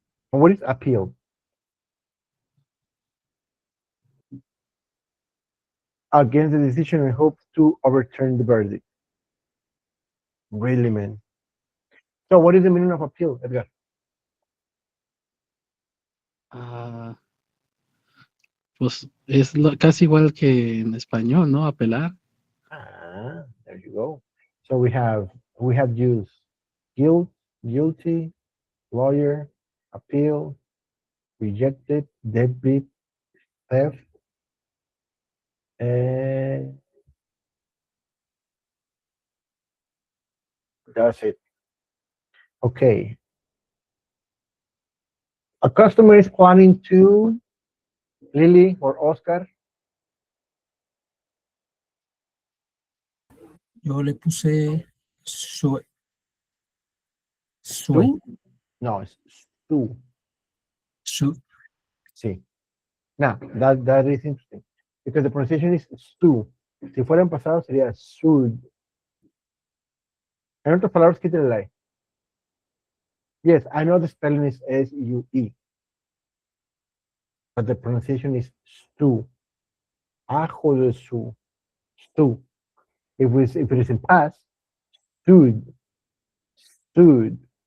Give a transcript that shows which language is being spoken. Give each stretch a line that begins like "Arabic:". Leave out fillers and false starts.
English: What is appeal? Against the decision and hopes to overturn the verdict. Really, man. So, what is the meaning of appeal, Edgar?
Spanish: Ah, pues es casi igual que en español, ¿no? Apelar.
English: Ah, there you go. So we have used guilt, guilty, lawyer, appeal, rejected, deadbeat, theft, and that's it. Okay. A customer is planning to Lily or Oscar.
Spanish: Yo le puse sue.
English: Stu? No, it's Stu.
Spanish: Su. Sí.
English: Now, that is interesting because the pronunciation is Stu.
Spanish: Si fuera en pasado sería Sud. En otras palabras, quítale la E.
English: Yes, I know the spelling is S-U-E, but the pronunciation is Stu. Ajo de su. Stu. If it is in past, stood. Stood.